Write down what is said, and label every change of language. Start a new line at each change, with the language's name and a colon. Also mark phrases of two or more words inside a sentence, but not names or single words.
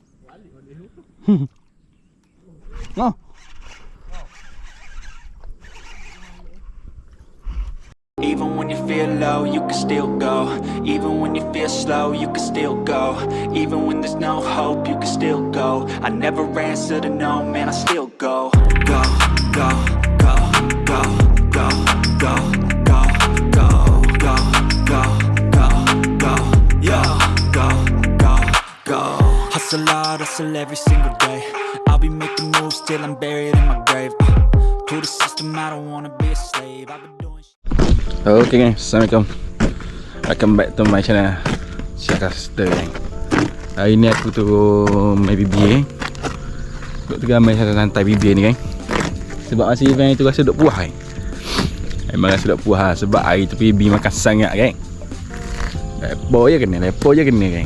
English: Oh. Even when you feel low, you can still go. Even when you feel slow, you can still go. Even when there's no hope, you can still go. I never answer to no, man, I still go. Go, go, go, go, go, go, go, go, go, go, go, go, yo, go, go, go. Hustle hard, hustle every single day. I'll be making moves till I'm buried in my grave. To the system, I don't wanna be a slave. I've been doing Okay guys, Assalamualaikum. Welcome back to my channel Syahraster gang.
Malay: Hari ni aku turun main BBA. Duk tengah main santai BBA ni gang. Sebab masa event tu rasa duk puas kan. Memang rasa duk puas lah. Sebab hari tu PB makan sangat gang. Lepo je kena gang.